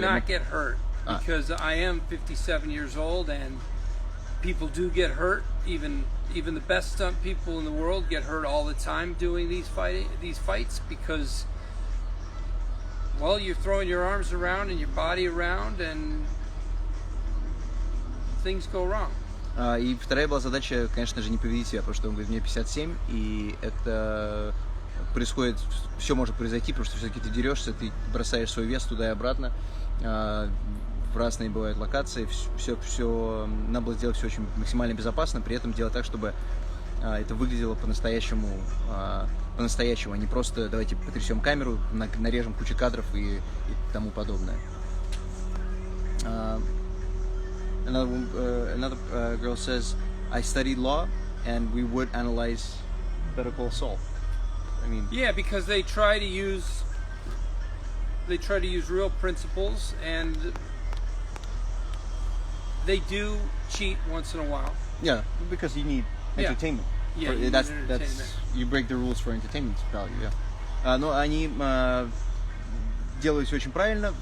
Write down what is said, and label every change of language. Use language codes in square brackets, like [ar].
[en] not get hurt because I am 57 years old and people do get hurt. Even the best stunt people in the world get hurt all the time doing these fights because, well, you're throwing your arms around and your body around and things go wrong. [ru] И вторая была задача, конечно же, не повредить себя, потому что он говорит, мне 57, и это происходит, все может произойти, потому что все-таки ты дерешься, ты бросаешь свой вес туда и обратно, в разные бывают локации, все надо было сделать все очень максимально безопасно, при этом делать так, чтобы это выглядело по-настоящему, а не просто давайте потрясем камеру, нарежем кучу кадров и тому подобное. [en] Another girl says, I studied law and we would analyze Better Call Saul. I mean, yeah, because they try to use real principles and they do cheat once in a while. Yeah, because you need entertainment. Yeah, that's you break the rules for entertainment value. Yeah. [ru] Но они делают все очень правильно.